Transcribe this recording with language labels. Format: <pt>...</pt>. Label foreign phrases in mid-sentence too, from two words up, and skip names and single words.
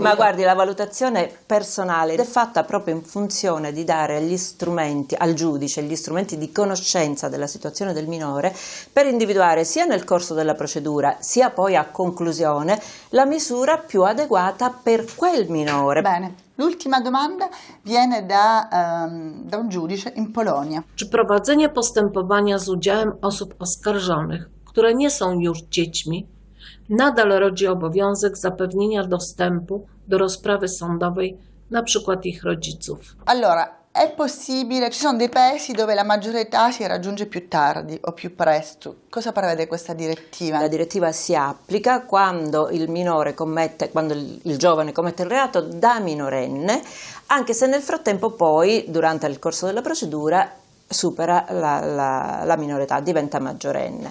<it>Ma guardi, la valutazione personale è fatta proprio in funzione di dare agli strumenti, al giudice, gli strumenti di conoscenza della situazione del minore, per individuare sia nel corso della procedura sia poi a conclusione la misura più adeguata per quel minore. Bene, l'ultima domanda viene da un giudice in Polonia.</it> <pl>Czy prowadzenie postępowania z udziałem osób oskarżonych, które nie są już dziećmi, nadal rodzi obowiązek zapewnienia dostępu do rozprawy sądowej, na przykład ich rodziców?</pl> <it>Allora, è possibile, ci sono dei paesi dove la maggiore età si raggiunge più tardi o più presto. Cosa prevede questa direttiva? La direttiva si applica quando il minore quando il giovane commette il reato da minorenne, anche se nel frattempo poi, durante il corso della procedura, supera la minore età, diventa maggiorenne.</it>